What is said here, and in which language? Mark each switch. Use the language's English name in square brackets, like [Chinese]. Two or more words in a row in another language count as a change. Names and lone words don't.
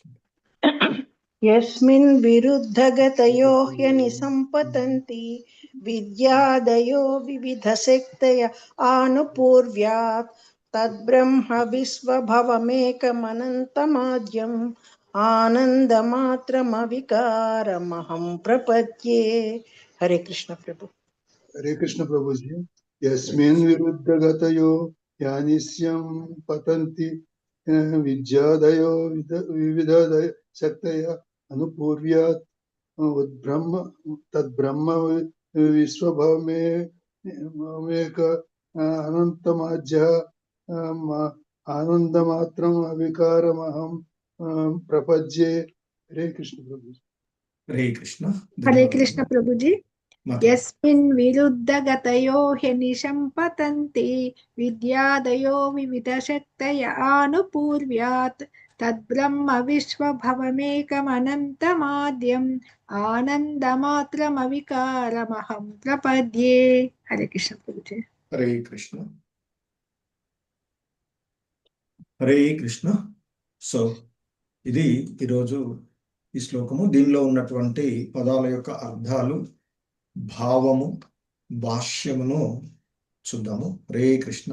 [Sanskrit] యస్మిన్ విరుద్ధగతయో హ్యనిశం పతంతి విద్యాదయో వివిధ శక్తయ ఆనుపూర్వ్యాత్ తద్బ్రహ్మ విశ్వభవమేకమనంతమాద్యం ఆనందమాత్రమవికారమహం ప్రపద్యే. [Telugu] హరే కృష్ణ ప్రభు. [Hindi] हरे कृष्ण प्रभु जी। [Sanskrit] यस्मिन् विरुद्धगतयो यानिस्यं पतन्ति विद्यादयो विविधदय शक्तय अनुपूर्व्यात् उद्ब्रह्म तद्ब्रह्म विश्वभवमेक अनन्तमाज्यः आनन्दमात्रम् अविकारमहं प्रपद्ये। [Hindi] हरे कृष्ण प्रभु। हरे कृष्ण। हरे कृष्ण प्रभु जी। माता [Sanskrit] यस्मिन् विरुद्धगतयो ह्यनिशं पतन्ति विद्यादयो विविधशक्तय आनुपूर्व्यात् तद्ब्रह्म विश्वभवमेकमनन्तमाद्यम् आनन्दमात्रमविकारमहं प्रपद्ये। [Hindi] हरे कृष्ण प्रभु जी। हरे कृष्ण। [Telugu] హరే కృష్ణ. సో ఇది ఈరోజు ఈ శ్లోకము. దీనిలో ఉన్నటువంటి పదాల యొక్క అర్థాలు, భావము, భాష్యమును చూద్దాము. హరే కృష్ణ.